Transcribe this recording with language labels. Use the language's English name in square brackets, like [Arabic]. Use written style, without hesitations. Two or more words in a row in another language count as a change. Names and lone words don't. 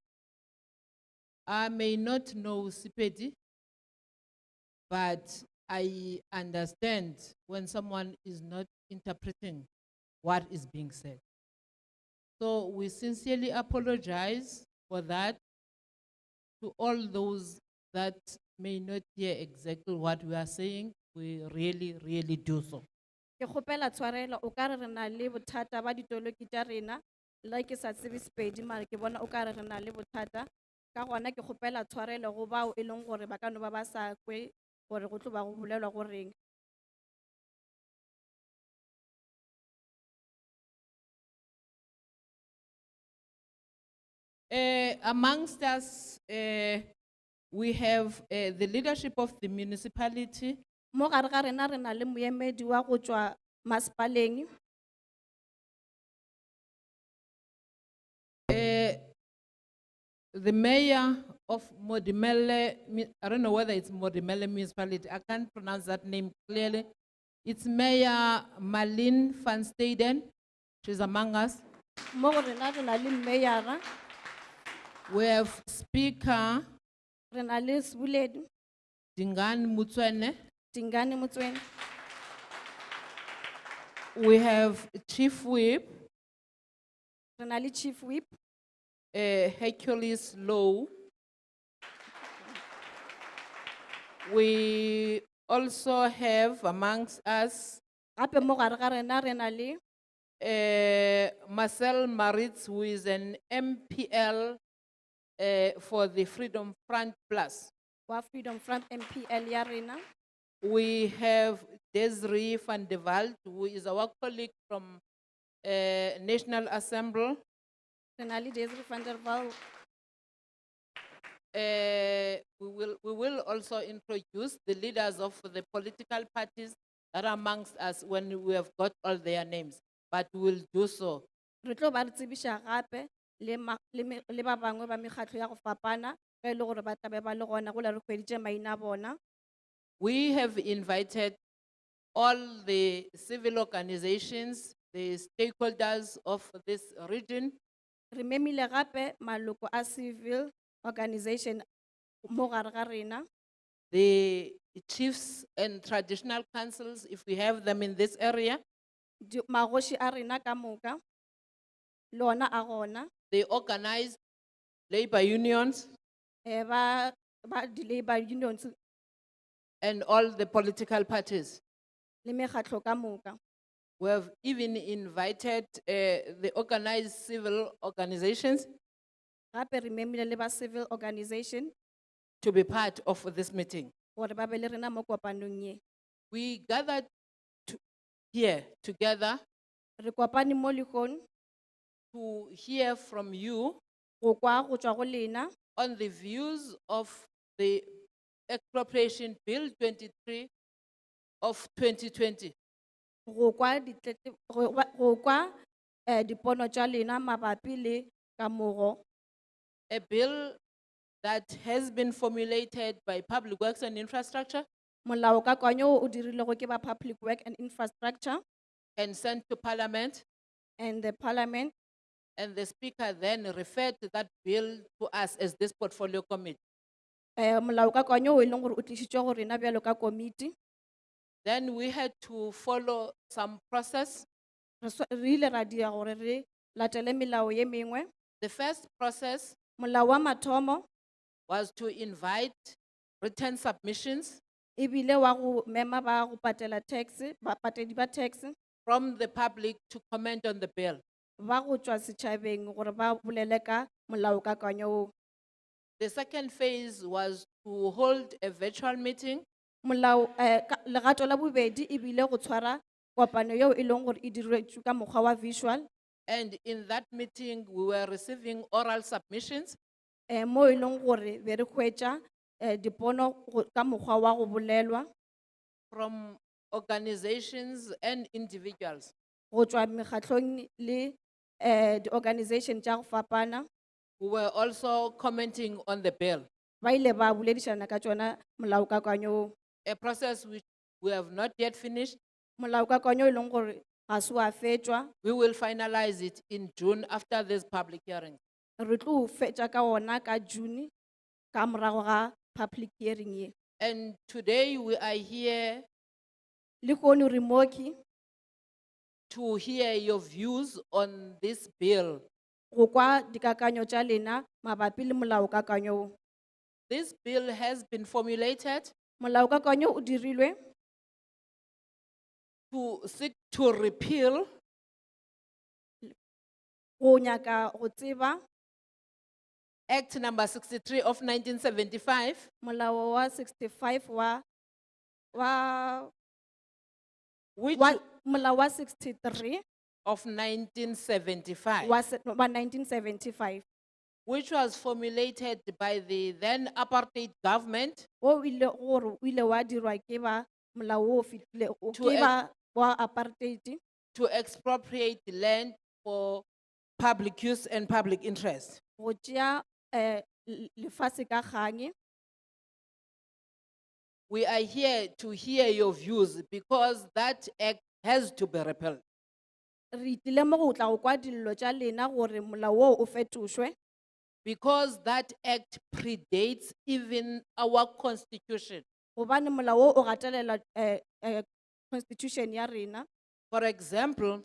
[English] I may not know Sepedi, but I understand when someone is not interpreting what is being said. So we sincerely apologize for that to all those that may not hear exactly what we are saying. We really, really do so. [Northern Sotho] Ke kgopela tshwarelo, o ka re re na le bothata ba ditoloki tša rena, le ke sa tsebe Sepedi mare ke bona o ka re re na le bothata, ka gona ke kgopela tshwarelo go bao e leng gore ba ka no ba ba sa kwe gore go tlo ba go bolelwa go reng. [English] Amongst us, we have the leadership of the municipality, [Northern Sotho] Mo gare ga rena re na le moemedi wa go tswa masepaleng, [English] the mayor of Modimele, I don't know whether it's Modimele municipality, I can't pronounce that name clearly. It's Mayor Malin van Staden, she's among us. [Northern Sotho] mo go rena re na le meyara, [English] We have Speaker [Northern Sotho] re na le seboledi, [English] Dingan Mutswene. [Northern Sotho] Tingane Motsweni, [English] We have Chief Whip [Northern Sotho] re na le [English] chief whip, Hercules Low. We also have amongst us [Northern Sotho] gape mo gare ga rena re na le Marcel Maritz, [English] who is an MPL for the Freedom Front Plus. [Northern Sotho] wa Freedom Front MPL ya rena, [English] We have Desiree van der Walt, who is our colleague from National Assembly. [Northern Sotho] re na le Desiree van der Walt. [English] We will also introduce the leaders of the political parties that are amongst us when we have got all their names, but we will do so. [Northern Sotho] Re tlo ba re tsebiša gape le ba bangwe ba mekgatlo ya go fapana ge e le gore ba tla be ba le gona go la re hweditše maina a bona. [English] We have invited all the civil organizations, the stakeholders of this region, [Northern Sotho] Re memile gape maloko a [English] civil organization [Northern Sotho] mo gare ga rena, [English] the chiefs and traditional councils, if we have them in this area, [Northern Sotho] magoši a rena ka moka, le ona a gona, [English] the organized labor unions, [Northern Sotho] ba di- [English] labor unions and all the political parties. [Northern Sotho] le mekgatlo ka moka. [English] We have even invited the organized civil organizations [Northern Sotho] Gape re memile le ba [English] civil organization to be part of this meeting. [Northern Sotho] gore ba be le rena mo kopanong ye. [English] We gathered here together [Northern Sotho] Re kopane mo lekgong [English] to hear from you [Northern Sotho] go kwa go tšwa go lena [English] on the views of the Expropriation Bill 23 of 2020. [Northern Sotho] go kwa dipono tša lena mabapi le kamogo, [English] A bill that has been formulated by Public Works and Infrastructure [Northern Sotho] molaokakanywa o dirilego ke ba [English] public work and infrastructure and sent to Parliament, and the parliament. and the Speaker then referred that bill to us as this portfolio committee. [Northern Sotho] Molaokakanywa o e leng gore o tlišitšwe go rena bjalo ka komiti. [English] Then we had to follow some process. [Northern Sotho] Re ile ra dira gore re latele melao ye mengwe. [English] The first process [Northern Sotho] Molao wa mathomo [English] was to invite written submissions [Northern Sotho] ebile wa go mema ba go patela tax, bapatedi ba tax [English] from the public to comment on the bill. [Northern Sotho] ba go tšwa setšhabeng gore ba bolele ka molaokakanywa o. [English] The second phase was to hold a virtual meeting [Northern Sotho] Legato la bobedi ebile go tshwara kopano yeo e leng gore e diretšwe ka mokgwa wa visual, [English] and in that meeting we were receiving oral submissions [Northern Sotho] mo e leng gore be re hwetša dipono ka mokgwa wa go bolelwa [English] from organizations and individuals. [Northern Sotho] go tšwa mekgatlong le di-organization tša go fapana, [English] Who were also commenting on the bill, [Northern Sotho] ba ile ba boledišana ka tšona molaokakanywa o. [English] a process which we have not yet finished. [Northern Sotho] Molaokakanywa o e leng gore ga se wa fetšwa, [English] We will finalize it in June after this public hearing. [Northern Sotho] re tlo o fetša ka ona ka June ka morago ga [English] public hearing [Northern Sotho] ye. [English] And today we are here [Northern Sotho] Le kone re moki [English] to hear your views on this bill. [Northern Sotho] go kwa dikakanyo tša lena mabapi le molaokakanywa o. [English] This bill has been formulated [Northern Sotho] Molaokakanywa o dirilwe [English] to seek to repeal [Northern Sotho] go nyaka go tseba [English] Act number 63 of 1975, [Northern Sotho] molao wa 65 [English] which [Northern Sotho] molao wa 63 [English] of 1975, [Northern Sotho] wa 1975 [English] which was formulated by the then apartheid government [Northern Sotho] o ile gore o ile wa dirwa ke ba molao o fitile [English] To [Northern Sotho] ke ba wa apartheid [English] to expropriate land for public use and public interest. [Northern Sotho] go tšea lefase ka kgang. [English] We are here to hear your views because that act has to be repealed. [Northern Sotho] Re tlile mo go tla go kwa dillo tša lena gore molao o o fetošwe [English] Because that act predates even our constitution. [Northern Sotho] gobane molao o gatelela constitution ya rena. [English] For example,